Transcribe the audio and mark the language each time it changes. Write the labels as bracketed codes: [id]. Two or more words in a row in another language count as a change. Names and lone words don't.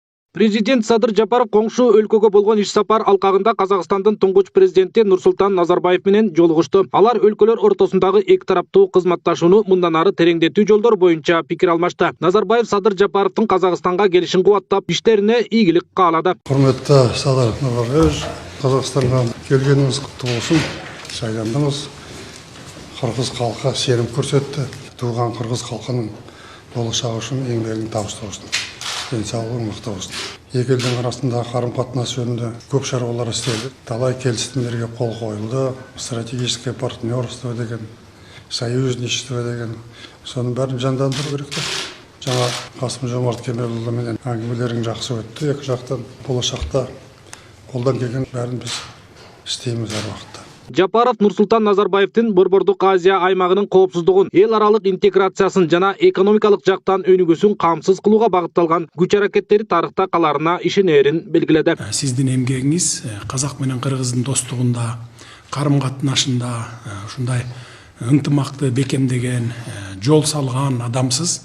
[ky] Президент Садыр Жапаров коңшу өлкөгө болгон иш сапар алкагында Казакстандын туңгуч президенти Нурсултан Назарбаев менен жолугушту. Алар өлкөлөр ортосундагы эки тараптуу кызматташууну мындан ары тереңдетүү жолдор боюнча пикир алмашты. Назарбаев Садыр Жапаровдун Казакстанга келишин кубаттап, иштерине ийгилик каалады. [kk] Құрметті Садыр Назарбаевич, Қазақстанға келгеніңіз құтты болсын. Шайландыңыз. Қырғыз халқы сенім көрсетті. Туған қырғыз халқының болашағы үшін еңбегін табысты болсын. Денсаулығы мықты болсын. Екі елдің арасындағы қарым-қатынас жөнінде көп шаруалар істелді. Талай келісімдерге қол қойылды. [ru] Стратегическое партнерство [kk] деген, союзничество деген. Соның бәрін жандандыру керек. Жаңа Қасым-Жомарт Кемелұлы менен әңгімелерің жақсы өтті. Екі жақтан болашақта қолдан келген бәрін біз істейміз әр уақытта. [ky] Жапаров Нурсултан Назарбаевдин Борбордук Азия аймагынын коопсуздугун, эл аралык интеграциясын жана экономикалык жактан өнүгүүсүн камсыз кылууга багытталган күч аракеттери тарыхта каларына ишенерин белгиледи. Сиздин эмгегиңиз казак менен кыргыздын достугунда, карым-катнашында ушундай ынтымакты бекемдеген, жол салган адамсыз.